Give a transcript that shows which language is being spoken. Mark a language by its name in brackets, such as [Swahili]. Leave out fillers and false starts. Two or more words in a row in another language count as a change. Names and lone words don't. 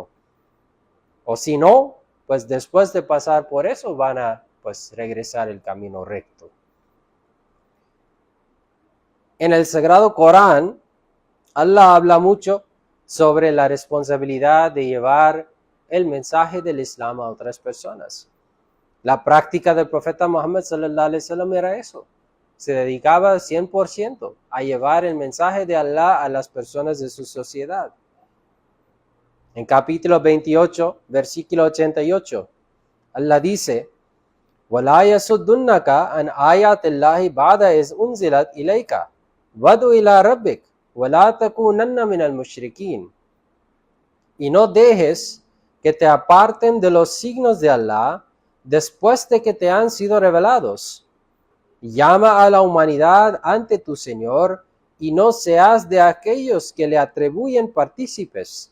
[Spanish] O si no, pues después de pasar por eso van a pues regresar el camino recto. En el Sagrado Corán, Allah habla mucho sobre la responsabilidad de llevar el mensaje del Islam a otras personas. La práctica del profeta Muhammad [Arabic] صلى الله عليه وسلم [Spanish] era eso. Se dedicaba 100% a llevar el mensaje de Allah a las personas de su sociedad. En capítulo 28, versículo 88, Allah dice, [Arabic] وَلَا يَسُدُّنَّكَ عَنْ آيَاتِ اللَّهِ بَعْدَ إِذْ أُنْزِلَتْ إِلَيْكَ وَادْعُ إِلَىٰ رَبِّكَ وَلَا تَكُونَنَّ مِنَ الْمُشْرِكِينَ. [Spanish] Y no dejes que te aparten de los signos de Allah después de que te han sido revelados. Llama a la humanidad ante tu Señor y no seas de aquellos que le atribuyen partícipes.